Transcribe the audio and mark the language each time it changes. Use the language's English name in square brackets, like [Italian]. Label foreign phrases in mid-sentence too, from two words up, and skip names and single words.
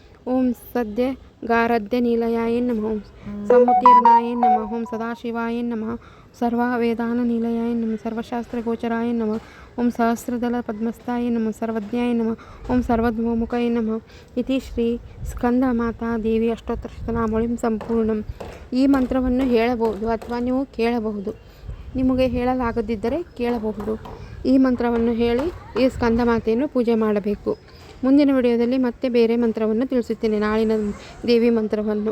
[Sanskrit] ಓಂ ಸದ್ಯ ಗಾರಧ್ಯ ನಿಲಯಾಯ ನಮಃ ಓಂ ಸಮುತೀರ್ಣಾಯ ನಮಃ ಓಂ ಸದಾಶಿವಾಯ ನಮಃ ಸರ್ವವೇದಾನ ನಿಲಯಾಯ ನಮಃ ಸರ್ವಶಾಸ್ತ್ರ ಗೋಚರಾಯ ನಮಃ ಓಂ ಸಹಸ್ರದಳ ಪದ್ಮಸ್ಥಾಯ ನಮಃ ಸರ್ವಜ್ಞಾಯ ನಮಃ ಓಂ ಸರ್ವಧ್ವಮುಖಾಯ ನಮಃ ಇತಿ ಶ್ರೀ ಸ್ಕಂದ ಮಾತಾ ದೇವಿ ಅಷ್ಟೋತ್ತರ ಶತನಾಮಾವಳಿಂ ಸಂಪೂರ್ಣಂ. [Kannada] ಈ ಮಂತ್ರವನ್ನು ಹೇಳಬಹುದು ಅಥವಾ ನೀವು ಕೇಳಬಹುದು. ನಿಮಗೆ ಹೇಳಲಾಗದಿದ್ದರೆ ಕೇಳಬಹುದು. ಈ ಮಂತ್ರವನ್ನು ಹೇಳಿ ಈ ಸ್ಕಂದ ಮಾತೆಯನ್ನು ಪೂಜೆ ಮಾಡಬೇಕು. ಮುಂದಿನ ವಿಡಿಯೋದಲ್ಲಿ ಮತ್ತೆ ಬೇರೆ ಮಂತ್ರವನ್ನು ತಿಳಿಸುತ್ತೇನೆ, ನಾಳಿನ ದೇವಿ ಮಂತ್ರವನ್ನು.